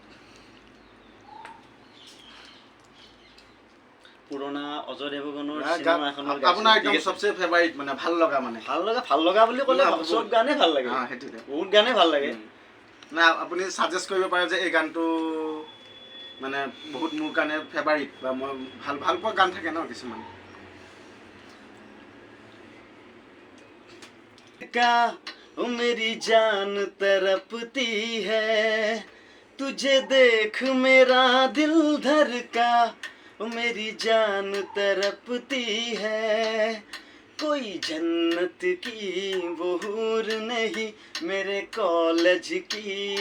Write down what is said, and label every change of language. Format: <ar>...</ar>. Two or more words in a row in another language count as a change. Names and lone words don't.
<as>পুৰণা অজয় দেৱগণৰ আপোনাৰ</as> <hi>एकदम सबसे</hi> <as>ফেভাৰিট মানে ভাল লগা বুলি ক'লে চব গানেই ভাল লাগে বহুত গানেই ভাল লাগে না আপুনি সাজেষ্ট কৰিব পাৰে যে এই গানটো মানে বহুত মোৰ কাৰণে ফেভাৰিট বা মই ভাল পোৱা গান থাকে ন কিছুমান</as> <hi>ओ मेरी जान तरपती है तुझे देख मेरा दिल धड़का ओ मेरी जान तरपती है कोई जन्नत की वो हूर नहीं मेरे कॉलेज की</hi>